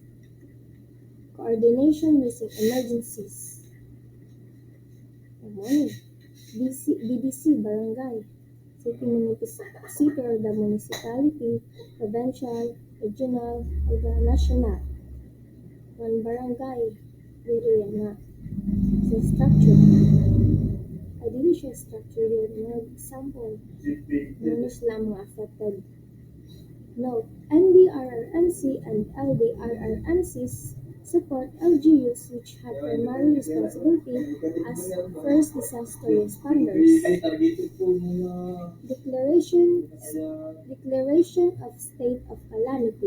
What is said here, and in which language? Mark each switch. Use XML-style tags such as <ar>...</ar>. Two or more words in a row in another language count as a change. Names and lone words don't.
<en>Coordination using emergencies. Good morning. BDC Barangay. city or the municipality, provincial, regional, or the national.</en> <hil>One barangay, diri nga sa structure.</hil> <tl>Ideally siya structure yun. Mga example, mga sila mga affected.</tl> <en>Note, NDRRMC and LDRRMCs support LGUs which have primary responsibility as first disaster responders. Declaration of State of Calamity.</en>